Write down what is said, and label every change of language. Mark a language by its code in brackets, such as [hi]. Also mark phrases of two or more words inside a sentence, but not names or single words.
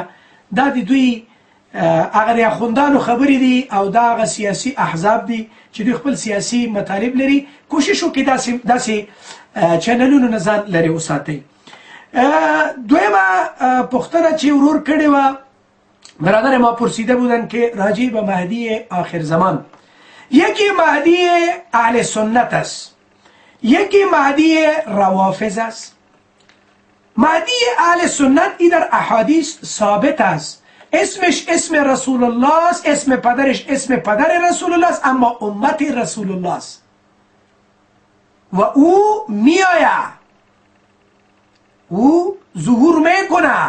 [ps] دا د دوی هغه د اخوندانو خبرې دي او دا هغه سیاسي احزاب دي چې دوی خپل سیاسي مطالب لري. کوشش وکړئ داسې چینلونو نه ځان لرې وساتئ. دویمه پوښتنه چې ورور کړې وه، [fa] برادر ما پرسیده بودن که راجع به مهدی آخر زمان، یکی مهدی اهل سنت است، یکی مهدی روافض است. مهدی اهل سنت ای در احادیث ثابت است، اسمش اسم رسول الله است، اسم پدرش اسم پدر رسول الله است، اما امت رسول الله است و او میآید، او ظهور میکنه.